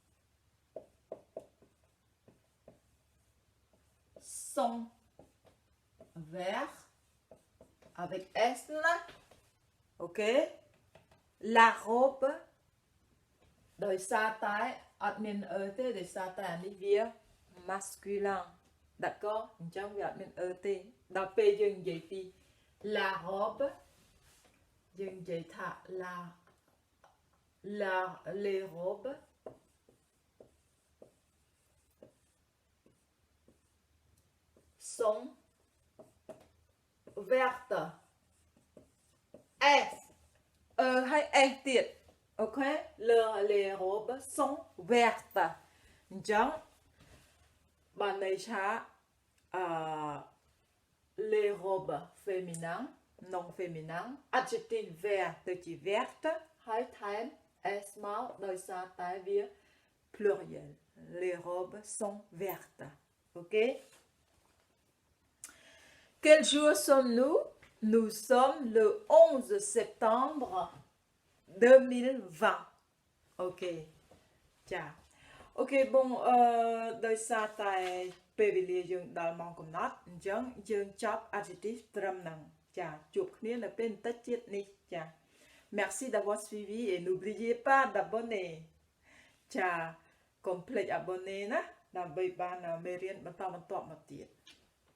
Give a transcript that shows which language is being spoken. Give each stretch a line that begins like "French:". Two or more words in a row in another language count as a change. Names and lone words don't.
French: sont verts avec S là ok la robe
Khmer: ដោយសារតែអត់មានទេដោយសារតែអានេះវា
French: masculin d'accord
Khmer: អញ្ចឹងវាអត់មានទេដល់ពេលយើងនិយាយពី
French: la robe
Khmer: យើងនិយាយថា
French: les robes sont vertes S hay S ទៀត ok les robes sont vertes
Khmer: អញ្ចឹងបានន័យថា
French: les robes féminin non féminin adjectif vert ទៅជា verte
Khmer: ហើយថែម
French: s មកដោយសារតែវា pluriel les robes sont vertes ok quel jour sommes-nous nous sommes le 11 septembre 2020 ok ចាអូខេ
Khmer: បងដោយសារតែពេលវេលាយើងដល់ម៉ោងកំណត់អញ្ចឹងយើងចប់ adjective ត្រឹមហ្នឹងចាជួបគ្នានៅពេលបន្តិចទៀតនេះចា
French: merci d'avoir suivi et n'oubliez pas d'abonner
Khmer: ចាកុំភ្លេច abonner ណាដើម្បីបានមេរៀនបន្តមកទៀត